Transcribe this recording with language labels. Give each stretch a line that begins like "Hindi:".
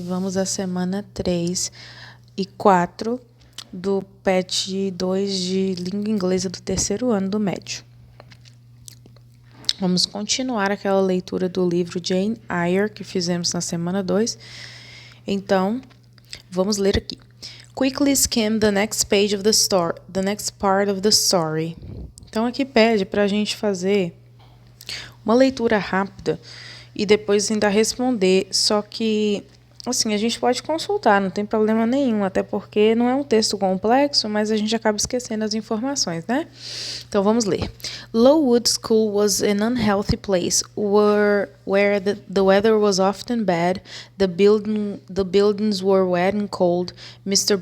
Portuguese: Vamos à semana 3 e 4 do PET 2 de Língua Inglesa do terceiro ano do médio. Vamos continuar aquela leitura do livro Jane Eyre que fizemos na semana 2. Então, vamos ler aqui.
English: Quickly skim the next page of the story, the next part of the story.
Portuguese: Então, aqui pede para a gente fazer uma leitura rápida e depois ainda responder, só que, assim, a gente pode consultar, não tem problema nenhum, até porque não é um texto complexo, mas a gente acaba esquecendo as informações, né? Então, vamos ler.
English: Lowood School was an unhealthy place where the weather was often bad, the buildings were wet and cold. Mr.